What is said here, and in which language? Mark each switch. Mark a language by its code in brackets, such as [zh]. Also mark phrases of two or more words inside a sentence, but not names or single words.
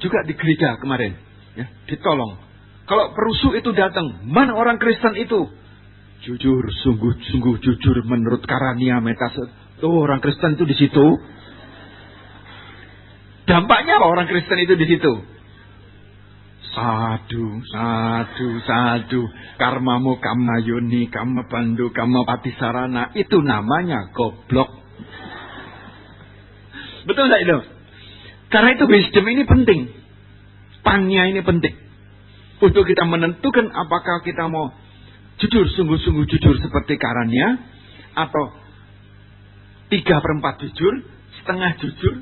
[id] Juga di gereja kemarin. Ya, ditolong. Kalau perusuh itu datang. Mana orang Kristen itu? Jujur, sungguh jujur menurut Karania Metas. Tuh orang Kristen itu di situ. Dampaknya apa orang Kristen itu di situ? Sadu. [pi] Karmamu kamayuni, kama bandu, kama patisarana. [id] Itu namanya goblok. Betul tidak itu? Karena itu wisdom ini penting. Pannya ini penting. Untuk kita menentukan apakah kita mau jujur, sungguh-sungguh jujur seperti Karania. Atau 3/4 jujur, setengah jujur.